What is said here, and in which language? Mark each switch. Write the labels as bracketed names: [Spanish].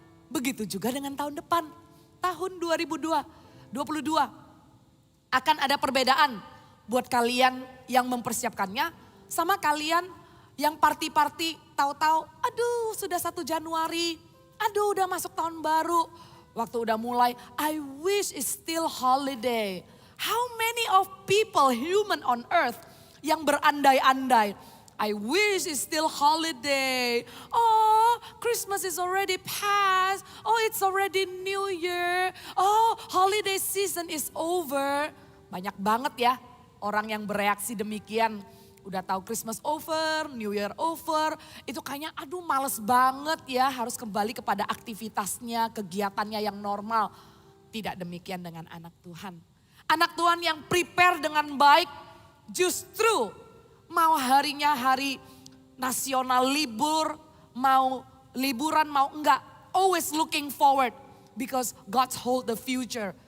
[Indonesian] Begitu juga dengan tahun depan. Tahun 2022 akan ada perbedaan buat kalian yang mempersiapkannya sama kalian yang party-party tahu-tahu aduh sudah 1 Januari, aduh udah masuk tahun baru. Waktu udah mulai, [English] I wish it's still holiday. How many of people, human on earth [Indonesian] yang berandai-andai. [English] I wish it's still holiday. Oh, Christmas is already past. Oh, it's already New Year. Oh, holiday season is over. [Indonesian] Banyak banget ya orang yang bereaksi demikian. Udah tahu [English] Christmas over, New Year over. [Indonesian] Itu kayaknya aduh males banget ya harus kembali kepada aktivitasnya, kegiatannya yang normal. Tidak demikian dengan anak Tuhan. Anak Tuhan yang prepare dengan baik justru mau harinya hari nasional libur, mau liburan mau enggak. [English] Always looking forward because God's hold the future.